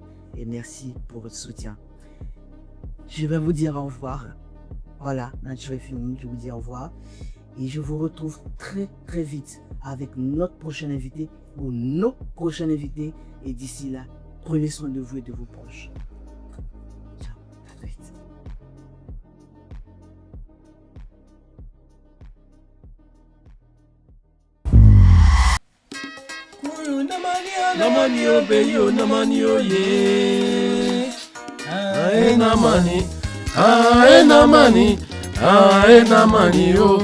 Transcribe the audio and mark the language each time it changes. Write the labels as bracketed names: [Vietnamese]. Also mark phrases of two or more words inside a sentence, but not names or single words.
[French] Et merci pour votre soutien. Je vais vous dire au revoir. Voilà, notre show est fini, je vous dis au revoir. Et je vous retrouve très très vite avec notre prochain invité ou nos prochains invités. Et d'ici là, prenez soin de vous et de vos proches. Ciao, à très vite. Namanio beyo namanio ye. Ae namani, ae namani, ae namani yo.